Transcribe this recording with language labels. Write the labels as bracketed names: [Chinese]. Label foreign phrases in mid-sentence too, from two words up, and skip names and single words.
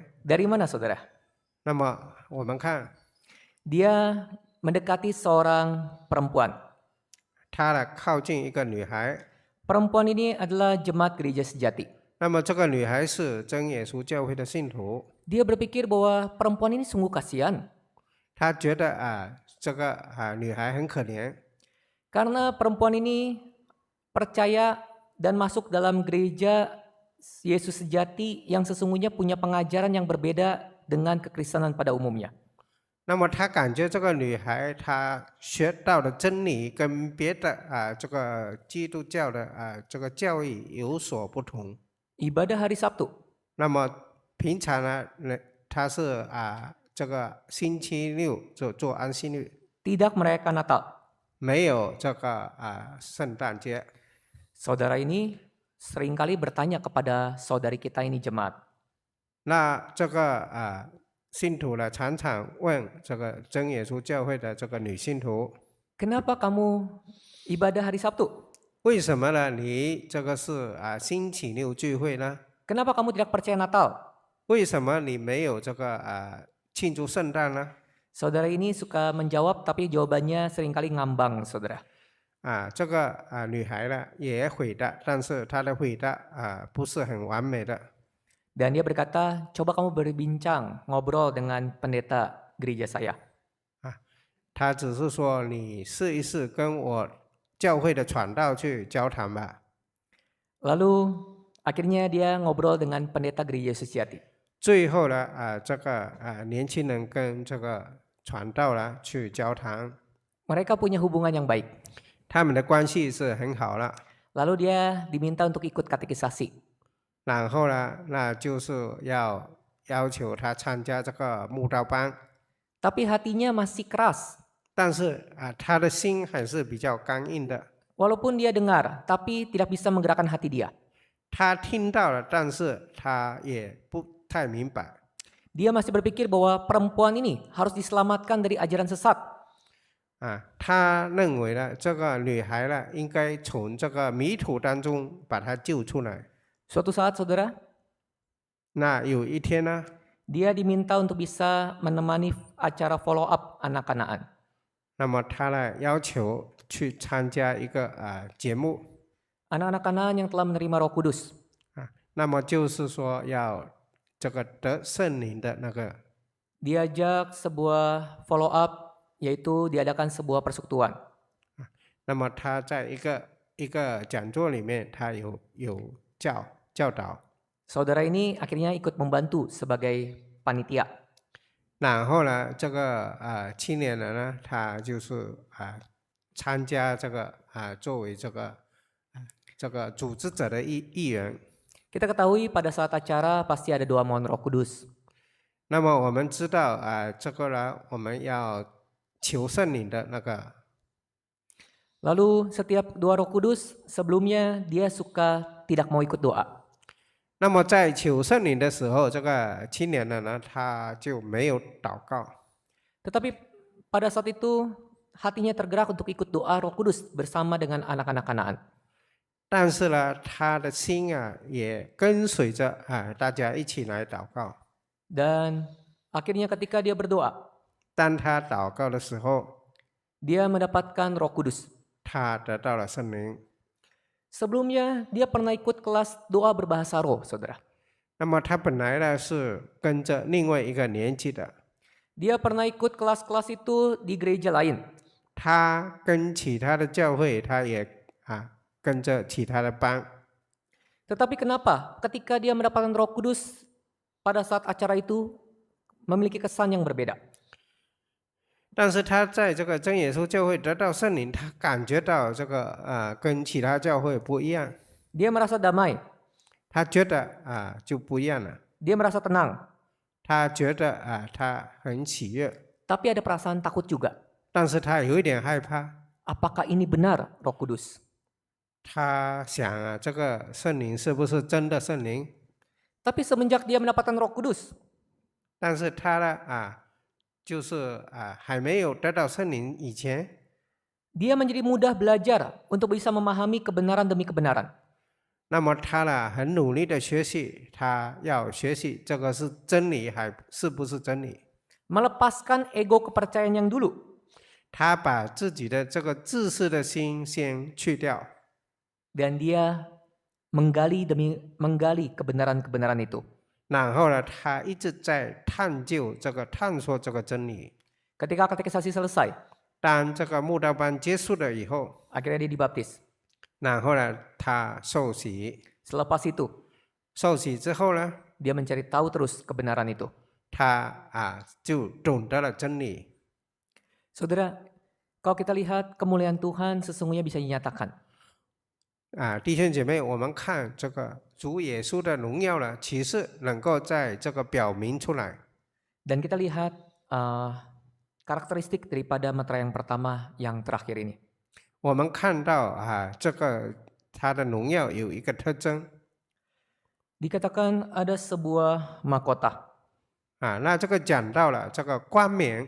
[Indonesian] Dari mana, saudara? [Chinese] 那么我们看 [Indonesian] Dia mendekati seorang perempuan. [Chinese] 他呢靠近一个女孩， [Indonesian] Perempuan ini adalah jemaat gereja sejati. [Chinese] 那么这个女孩是真耶稣教会的信徒， [Indonesian] Dia berpikir bahwa perempuan ini sungguh kasihan. [Chinese] 他觉得这个女孩很可怜， [Indonesian] Karena perempuan ini percaya dan masuk dalam gereja Yesus sejati yang sesungguhnya punya pengajaran yang berbeda dengan kekristenan pada umumnya. [Chinese] 那么他感觉这个女孩她学到的真理跟别的这个基督教的这个教义有所不同。 [Indonesian] Ibadah hari Sabtu, [Chinese] 那么平常呢，他是这个星期六做安息日， [Indonesian] tidak merayakan Natal. [Chinese] 没有这个圣诞节。 [Indonesian] Saudara ini seringkali bertanya kepada saudari kita ini jemaat, [Chinese] 那这个信徒呢，常常问这个真耶稣教会的这个女信徒， [Indonesian] kenapa kamu ibadah hari Sabtu? [Chinese] 为什么呢？你这个是星期六聚会呢？ [Indonesian] Kenapa kamu tidak percaya Natal? [Chinese] 为什么你没有这个庆祝圣诞呢？ [Indonesian] Saudara ini suka menjawab tapi jawabannya seringkali ngambang, saudara. [Chinese] 这个女孩呢也回答，但是她的回答不是很完美的。 [Indonesian] Dan dia berkata, coba kamu berbincang, ngobrol dengan pendeta gereja saya. [Chinese] 她只是说你试一试跟我教会的传道去交谈吧。 [Indonesian] Lalu akhirnya dia ngobrol dengan pendeta gereja Yesus Sejati. [Chinese] 最后呢，这个年轻人跟这个传道呢去交谈， [Indonesian] Mereka punya hubungan yang baik. [Chinese] 他们的关系是很好了。 [Indonesian] Lalu dia diminta untuk ikut katekisasi. [Chinese] 然后呢，那就是要求他参加这个慕道班， [Indonesian] Tapi hatinya masih keras. [Chinese] 但是他的心还是比较刚硬的。 [Indonesian] Walaupun dia dengar, tapi tidak bisa menggerakkan hati dia. [Chinese] 他听到了，但是他也不太明白。 [Indonesian] Dia masih berpikir bahwa perempuan ini harus diselamatkan dari ajaran sesat. [Chinese] 他认为呢，这个女孩呢，应该从这个迷途当中把她救出来。 [Indonesian] Suatu saat, saudara, [Chinese] 那有一天呢， [Indonesian] dia diminta untuk bisa menemani acara [English] follow up [Indonesian] anak Kanaan. [Chinese] 那么他呢要求去参加一个节目 [Indonesian] Anak-anak Kanaan yang telah menerima Roh Kudus. [Chinese] 那么就是说要这个得圣灵的那个 [Indonesian] Diajak sebuah [English] follow up, [Indonesian] yaitu diadakan sebuah persekutuan. [Chinese] 那么他在一个讲座里面，他有教导， [Indonesian] Saudara ini akhirnya ikut membantu sebagai panitia. [Chinese] 然后呢，这个青年人呢，他就是参加这个作为这个组织者的一员。 [Indonesian] Kita ketahui pada saat acara pasti ada doa mohon Roh Kudus. [Chinese] 那么我们知道这个呢，我们要求圣灵的那个。 [Indonesian] Lalu setiap doa Roh Kudus, sebelumnya dia suka tidak mau ikut doa. [Chinese] 那么在求圣灵的时候，这个青年人呢，他就没有祷告。 [Indonesian] Tetapi pada saat itu hatinya tergerak untuk ikut doa Roh Kudus bersama dengan anak-anak Kanaan. [Chinese] 但是呢，他的心也跟随着大家一起来祷告。 [Indonesian] Dan akhirnya ketika dia berdoa, [Chinese] 当他祷告的时候， [Indonesian] dia mendapatkan Roh Kudus. [Chinese] 他得到了圣灵。 [Indonesian] Sebelumnya dia pernah ikut kelas doa berbahasa roh, saudara. [Chinese] 那么他本来呢是跟着另外一个年级的， [Indonesian] Dia pernah ikut kelas-kelas itu di gereja lain. [Chinese] 他跟其他的教会，他也跟着其他的班。 [Indonesian] Tetapi kenapa ketika dia mendapatkan Roh Kudus pada saat acara itu memiliki kesan yang berbeda? [Chinese] 但是他在这个真耶稣教会得到圣灵，他感觉到这个跟其他教会不一样， [Indonesian] Dia merasa damai, [Chinese] 他觉得就不一样了， [Indonesian] dia merasa tenang, [Chinese] 他觉得他很喜悦， [Indonesian] tapi ada perasaan takut juga. [Chinese] 但是他有一点害怕， [Indonesian] Apakah ini benar Roh Kudus? [Chinese] 他想这个圣灵是不是真的圣灵？ [Indonesian] Tapi semenjak dia mendapatkan Roh Kudus, [Chinese] 但是他呢就是还没有得到圣灵以前， [Indonesian] dia menjadi mudah belajar untuk bisa memahami kebenaran demi kebenaran. [Chinese] 那么他呢很努力的学习，他要学习这个是真理还是不是真理？ [Indonesian] Melepaskan ego kepercayaan yang dulu. [Chinese] 他把自己的这个自私的心先去掉， [Indonesian] Dan dia menggali demi menggali kebenaran-kebenaran itu. [Chinese] 然后呢，他一直在探索这个真理。 [Indonesian] Ketika katekisasi selesai, [Chinese] 当这个慕道班结束了以后， [Indonesian] akhirnya dia dibaptis. [Chinese] 然后呢，他受洗， [Indonesian] Selepas itu, [Chinese] 受洗之后呢， [Indonesian] dia mencari tahu terus kebenaran itu. [Chinese] 他就懂得了真理。 [Indonesian] Saudara, kalau kita lihat kemuliaan Tuhan sesungguhnya bisa dinyatakan. [Chinese] 弟兄姐妹，我们看这个主耶稣的荣耀呢，其实能够在这个表明出来。 [Indonesian] Dan kita lihat karakteristik daripada meterai yang pertama yang terakhir ini. [Chinese] 我们看到这个他的荣耀有一个特征 [Indonesian] Dikatakan ada sebuah mahkota. [Chinese] 那这个讲到了这个冠冕。